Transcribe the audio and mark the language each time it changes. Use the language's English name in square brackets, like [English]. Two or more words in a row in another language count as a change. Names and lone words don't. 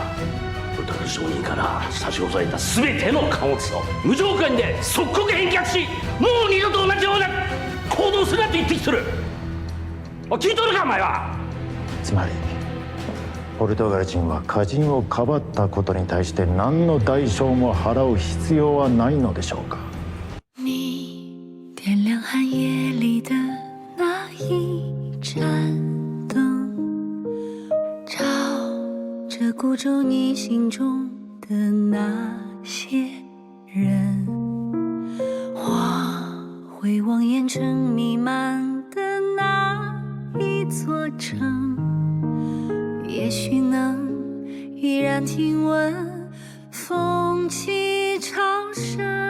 [Japanese] ポルトガル商人から差し押さえた全ての貨物を無条件で即刻返却し、もう二度と同じような行動するなと言ってきてる。聞いとるかお前は。つまりポルトガル人は家人をかばったことに対して何の代償も払う必要はないのでしょうか。 [Chinese] 你点亮寒夜里的那一盏灯，照着孤舟你心中的那些人，我会望烟尘弥漫的那一座城，也许能依然听闻风起潮生。